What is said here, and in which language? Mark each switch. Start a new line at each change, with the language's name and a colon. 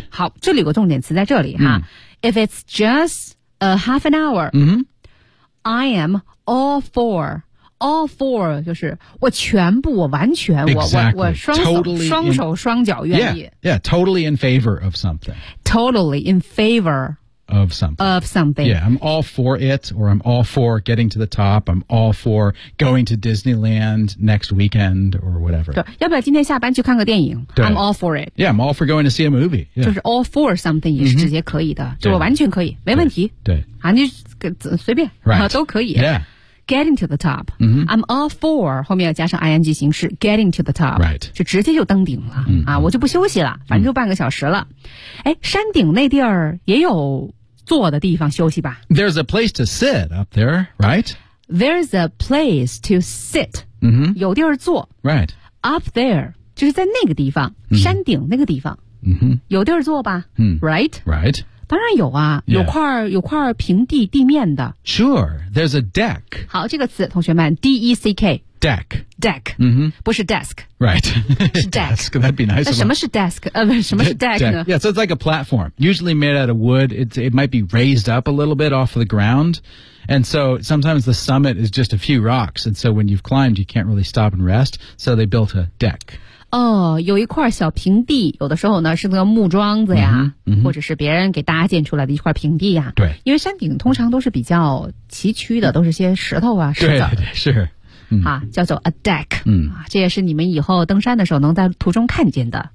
Chinese: 好这里有个重点词在这里哈。
English: If it's just a half an hour,、I am all for, all for
Chinese: 就是我全部我完全、
English: exactly.
Chinese: 我双手、
English: totally、
Chinese: 双手双脚愿意
English: yeah, yeah, totally in favor of something. Totally in favor of something. Of something. Yeah, I'm all for it, or I'm all for getting to the top. I'm all for going to Disneyland next weekend or whatever.
Chinese: 对，要不要今天下班去看个电影？对。
English: I'm all for it. Yeah, I'm all for going to see a movie. Yeah.
Chinese: 就是 all for something 也是直接可以的，就是完全可以，没问题。对。啊，你随便，
English: right.
Chinese: 都可以。
English: Yeah. Getting to the top.、 Mm-hmm. I'm all for
Chinese: 后面要加上
English: ing 形式 getting to the top. Right.
Chinese: 就直接就登顶了、
English: mm-hmm.
Chinese: 啊！我就不休息了，反正就半个小时了。哎、mm-hmm. ，山顶那地儿也有坐的地方休息吧
English: ？There's a place to sit up there, right? There's a place to sit.、 Mm-hmm.
Chinese: 有地儿坐。
English: Right. Up there
Chinese: 就是在那个地方， mm-hmm. 山顶那个地方。
English: Mm-hmm.
Chinese: 有地儿坐吧、
English: mm-hmm. ？Right. Right.
Chinese: 当然有啊、
English: yeah.
Chinese: 有块平地地面的。
English: Sure, there's a deck.
Chinese: 好，这个词同学们 ,D-E-C-K.
English: Deck. Deck.、 Mm-hmm.
Chinese: 不是 desk.
English: Right.
Chinese: 是 deck.
English: Desk, that'd be nice.
Chinese: 那什么是 desk?、什么是 deck 呢
English: deck. Yeah, so it's like a platform. Usually made out of wood. It might be raised up a little bit off of the ground. And so sometimes the summit is just a few rocks. And so when you've climbed, you can't really stop and rest. So they built a deck.
Chinese: 哦，有一块小平地，有的时候呢是那个木桩子呀、嗯嗯，或者是别人给搭建出来的一块平地呀。对，因为山顶通常都是比较崎岖的，都是些石头啊、石子。对对是、嗯，啊，叫做 a deck，嗯，啊，这也是你们以后登山的时候能在途中看见的。